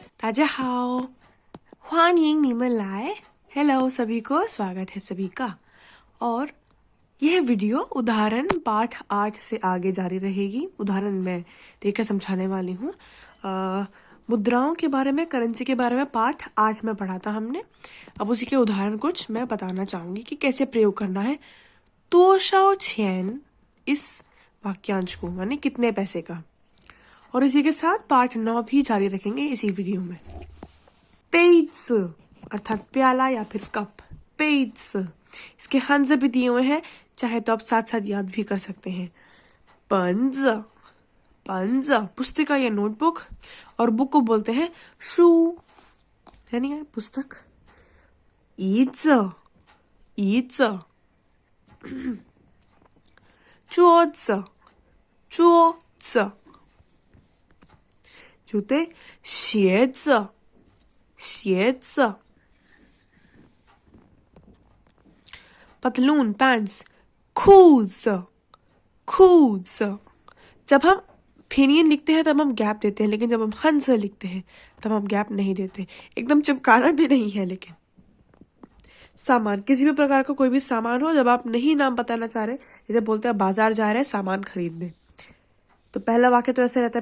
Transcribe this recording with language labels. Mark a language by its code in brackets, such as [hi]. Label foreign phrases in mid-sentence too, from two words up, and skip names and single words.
[zh] 大家好，欢迎你们来। [hi] हेलो सभी को, स्वागत है सभी का। और यह वीडियो उदाहरण पाठ 8 से आगे जारी रहेगी। उदाहरण मैं देकर समझाने वाली हूँ। मुद्राओं के बारे में, करेंसी के बारे में पाठ 8 में पढ़ा था हमने। अब उसी के उदाहरण कुछ मैं बताना चाहूंगी कि कैसे प्रयोग करना है। [zh] 多少钱 [hi] इस वाक्यांश को, यानी कितने पैसे का। और इसी के साथ पाठ 9 भी जारी रखेंगे इसी वीडियो में। 杯子 अर्थात प्याला या फिर कप, 杯子 इसके हंस भी दिए हुए हैं, चाहे तो आप साथ साथ याद भी कर सकते हैं। [zh] 本子 本子 [hi] पुस्तिका या नोटबुक, और बुक को बोलते हैं 书 यानी पुस्तक। [zh] 椅子椅子 桌子桌子 जूते। 鞋子鞋子 [hi] पतलून पैंट्स। [zh] 裤子裤子 [hi] जब हम फिनियन लिखते हैं तब हम गैप देते हैं, लेकिन जब हम हंस लिखते हैं तब हम गैप नहीं देते। एकदम चिपकाना भी नहीं है। लेकिन सामान, किसी भी प्रकार का कोई भी सामान हो, जब आप नहीं नाम बताना चाह रहे, जैसे बोलते हैं बाजार जा रहे हैं सामान खरीदने, तो पहला वाक्य तो ऐसे रहता है।